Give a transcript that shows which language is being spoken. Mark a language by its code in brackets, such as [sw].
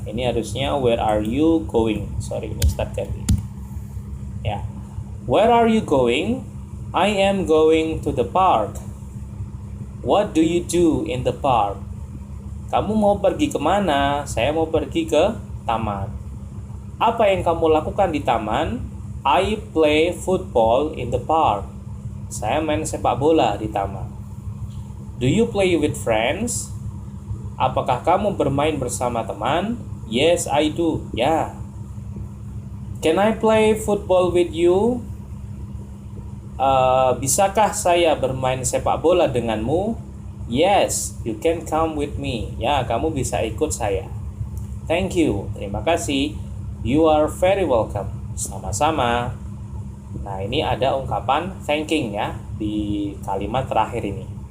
[id] Ini harusnya [en] where are you going? Sorry, [id] ini start ganti. [en] Ya. Where are you going? I am going to the park. What do you do in the park? [id] Kamu mau pergi kemana? Saya mau pergi ke taman. Apa yang kamu lakukan di taman? [en] I play football in the park. [id] Saya main sepak bola di taman. [en] Do you play with friends? [id] Apakah kamu bermain bersama teman? [en] Yes, I do. Ya. Can I play football with you? [id] Bisakah saya bermain sepak bola denganmu? [en] Yes, you can come with me. [id] Ya, kamu bisa ikut saya. [en] Thank you. [id] Terima kasih. [en] You are very welcome. [id] Sama-sama. Nah, ini ada ungkapan thanking ya di kalimat terakhir ini.